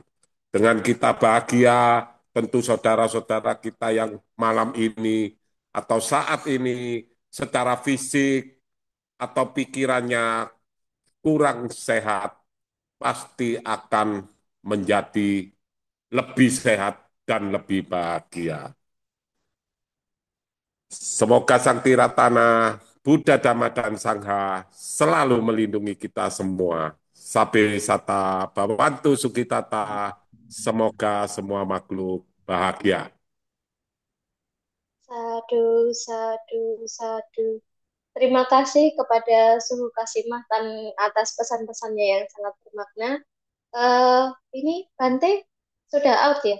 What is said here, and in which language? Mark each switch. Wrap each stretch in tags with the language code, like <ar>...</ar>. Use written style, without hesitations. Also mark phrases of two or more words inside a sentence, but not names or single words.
<id>Dengan kita bahagia, tentu saudara-saudara kita yang malam ini atau saat ini secara fisik atau pikirannya kurang sehat, pasti akan menjadi lebih sehat dan lebih bahagia. Semoga Sang Tiratana, Buddha, Dhamma, dan Sangha selalu melindungi kita semua.</id> <pi>Sabe sata bawantu sukitata,</pi> <id>semoga semua makhluk bahagia.</id> <pi>Sadu, sadu, sadu.</pi> <id>Terima kasih kepada Suhu Kasimahtan atas pesan-pesannya yang sangat bermakna. Eh, ini Bante sudah out ya?</id>